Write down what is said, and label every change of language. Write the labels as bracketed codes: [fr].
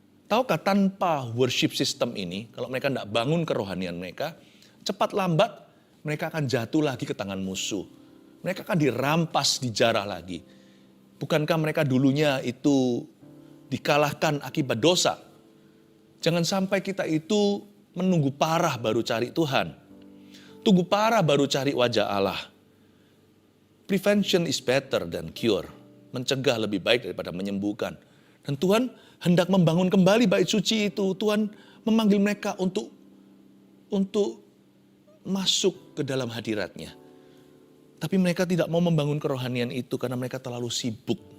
[id] Tahukah tanpa worship system ini, kalau mereka nggak bangun kerohanian mereka, cepat lambat mereka akan jatuh lagi ke tangan musuh. Mereka akan dirampas, dijarah lagi. Bukankah mereka dulunya itu dikalahkan akibat dosa? Jangan sampai kita itu menunggu parah baru cari Tuhan. Tunggu parah baru cari wajah Allah. [en] Prevention is better than cure. [id] Mencegah lebih baik daripada menyembuhkan. Dan Tuhan hendak membangun kembali bait suci itu. Tuhan memanggil mereka untuk masuk ke dalam hadirat-Nya. Tapi mereka tidak mau membangun kerohanian itu karena mereka terlalu sibuk.